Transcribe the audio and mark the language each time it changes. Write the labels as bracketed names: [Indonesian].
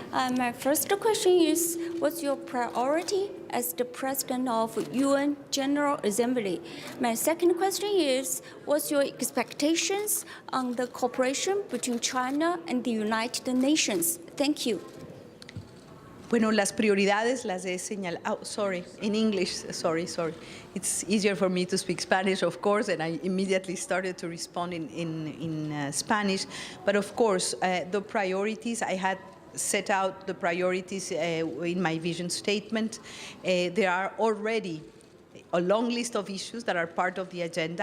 [English] My first question is, what's your priority as the President of UN General Assembly? My second question is, what's your expectations on the cooperation between China and the United Nations? Thank you. [Spanish] Bueno, las prioridades las he señalado. [English] Oh, sorry, in English, sorry. It's easier for me to speak Spanish, of course, and I immediately started to respond in Spanish. But of course, the priorities, I had set out the priorities in my vision statement. There are already a long list of issues that are part of the agenda.